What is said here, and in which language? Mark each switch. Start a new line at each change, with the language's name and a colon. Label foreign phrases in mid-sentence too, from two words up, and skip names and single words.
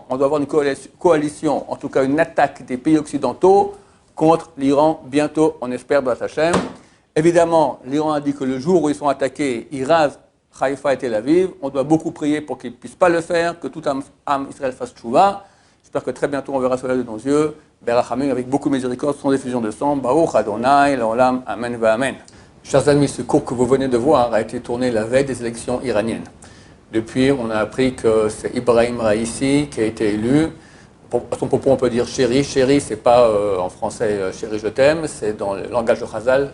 French: On doit avoir une coalition, en tout cas une attaque des pays occidentaux contre l'Iran bientôt, on espère,
Hebrew: בעזרת השם.
French: Évidemment, l'Iran a dit que le jour où ils sont attaqués, ils rasent Haïfa et Tel Aviv. On doit beaucoup prier pour qu'ils ne puissent pas le faire, que tout âme Israël fasse tchouva. J'espère que très bientôt on verra cela de nos yeux. Berachamim, avec beaucoup de miséricorde, sans effusion de sang.
Hebrew: ברוך ה׳ לעולם, אמן, אמן.
French: Chers amis, ce cours que vous venez de voir a été tourné la veille des élections iraniennes. Depuis, on a appris que c'est Ibrahim Raïssi qui a été élu. À son propos, on peut dire chéri. Chéri, c'est pas en français chéri, je t'aime, c'est dans le langage de Chazal.